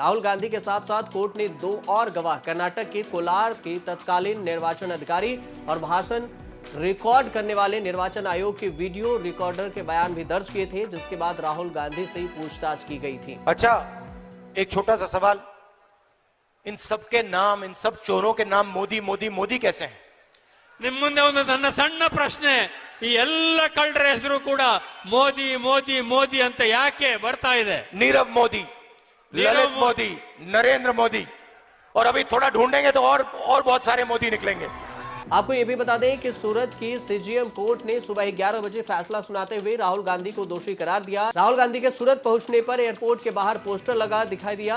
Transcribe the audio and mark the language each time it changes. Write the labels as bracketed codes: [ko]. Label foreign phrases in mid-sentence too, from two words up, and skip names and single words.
[hi] राहुल गांधी के साथ साथ कोर्ट ने 2 और गवाह, कर्नाटक के कोलार के तत्कालीन निर्वाचन अधिकारी और भाषण रिकॉर्ड करने वाले निर्वाचन आयोग के वीडियो रिकॉर्डर के बयान भी दर्ज किए थे, जिसके बाद राहुल गांधी से पूछताछ की गई थी। अच्छा, एक छोटा सा सवाल, इन सब के नाम, इन सब चोरों के नाम मोदी मोदी मोदी कैसे हैं? [kn] ನಿಮ್ಮ ಮುಂದೆ ಒಂದು ನನ್ನ ಸಣ್ಣ ಪ್ರಶ್ನೆ, ಈ ಎಲ್ಲ ಕಳ್ಳರ ಹೆಸರು ಕೂಡ ಮೋದಿ ಮೋದಿ ಮೋದಿ ಅಂತ ಯಾಕೆ ಬರ್ತಾ ಇದೆ? [hi] नीरव मोदी, ललित मोदी, नरेंद्र मोदी, और अभी थोड़ा ढूंढेंगे तो और बहुत सारे मोदी निकलेंगे। आपको ये भी बता दें कि सूरत की सीजीएम कोर्ट ने सुबह 11 बजे फैसला सुनाते हुए राहुल गांधी को दोषी करार दिया। राहुल गांधी के सूरत पहुंचने पर एयरपोर्ट के बाहर पोस्टर लगा दिखाई दिया।